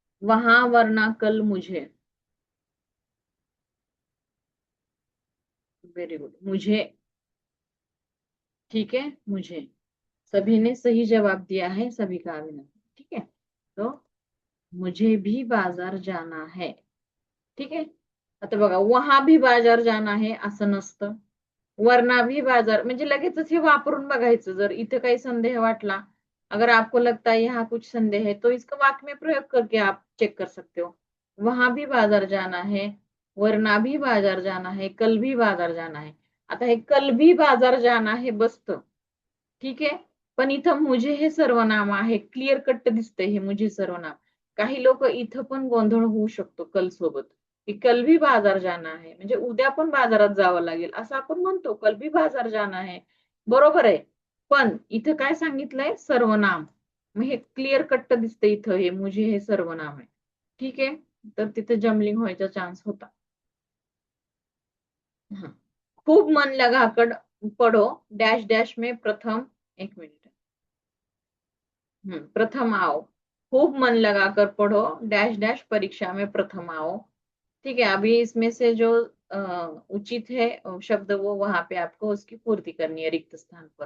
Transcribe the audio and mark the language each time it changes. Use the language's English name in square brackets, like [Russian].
[Hindi] वहां, वरना, कल, मुझे। वेरी गुड, मुझे। ठीक है, मुझे। सभी ने सही जवाब दिया है, सभी का अभिनंदन। ठीक है, तो मुझे भी बाजार जाना है। [Marathi] ठीक आहे, आता बघा, [Hindi] वहां भी बाजार जाना है [Marathi] असं नसतं, [Hindi] वरना भी बाजार, [Marathi] म्हणजे लगेचच हे वापरून बघायचं। जर इथे काही संदेह वाटला, [Hindi] अगर आपको लगता है यहाँ कुछ संदेह है, तो इसका वाक्य में प्रयोग करके आप चेक कर सकते हो। वहां भी बाजार जाना है, वरना भी बाजार जाना है, कल भी बाजार जाना है। [Marathi] आता हे [Hindi] कल भी बाजार जाना है [Marathi] बसतं, ठीक आहे, पण इथं मुझे हे सर्वनाम आहे, क्लिअर कट दिसतंय हे मुझे सर्वनाम। काही लोक इथं पण गोंधळ होऊ शकतो कल सोबत, की [Hindi] कल भी बाजार जाना है [Marathi] म्हणजे उद्या पण बाजारात जावं लागेल असं आपण म्हणतो, कल भी बाजार जाना है, बरोबर आहे। पण इथं काय सांगितलंय, सर्वनाम, मग हे क्लिअर कट दिसतंय इथं, हे मुझे हे सर्वनाम आहे। ठीक आहे, तर तिथे जमलिंग व्हायचा चान्स होता। [Hindi] हाँ। खूब मन लगाकर पढ़ो, डैश डैश में प्रथम, एक मिनट, प्रथम आओ। खूब मन लगाकर पढ़ो, डैश डैश परीक्षा में प्रथम आओ। ठीक है, अभी इसमें से जो उचित है शब्द, वो वहां पे आपको उसकी पूर्ती करनी है रिक्त स्थान पर।